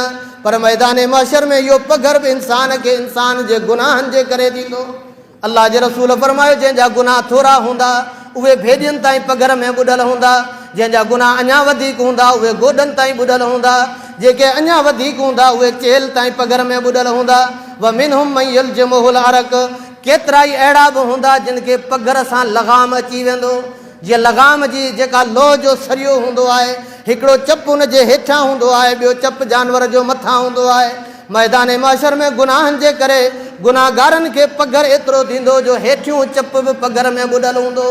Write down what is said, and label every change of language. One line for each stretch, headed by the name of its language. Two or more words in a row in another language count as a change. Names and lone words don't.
Sindhi: पर मैदान महशर में इहो पघर बि इंसान खे इंसान जे गुनाहनि जे करे थींदो। अल्लाह जे रसूल फरमायो, जंहिंजा गुनाह थोरा हूंदा उहे भेॼियुनि ताईं पघर में ॿुॾल हूंदा, जंहिंजा गुनाह अञा वधीक हूंदा उहे गोॾनि ताईं ॿुॾल हूंदा, जेके अञा वधीक हूंदा उहे चेल ताईं पघर में ॿुॾल हूंदा।
Arabic: ومنهم من يلجمه العرق,
Sindhi: केतिरा ई अहिड़ा बि हूंदा जिन खे पघर सां लगाम अची वेंदो। जीअं लगाम जी जेका लोह जो सरियो हूंदो आहे, हिकिड़ो चप हुन जे हेठां हूंदो आहे, ॿियो चप जानवर जो मथां हूंदो आहे। मैदान महशर में गुनाहनि जे करे गुनाहगारनि खे पघर एतिरो थींदो जो हेठियों चप बि पघर में ॿुॾल हूंदो।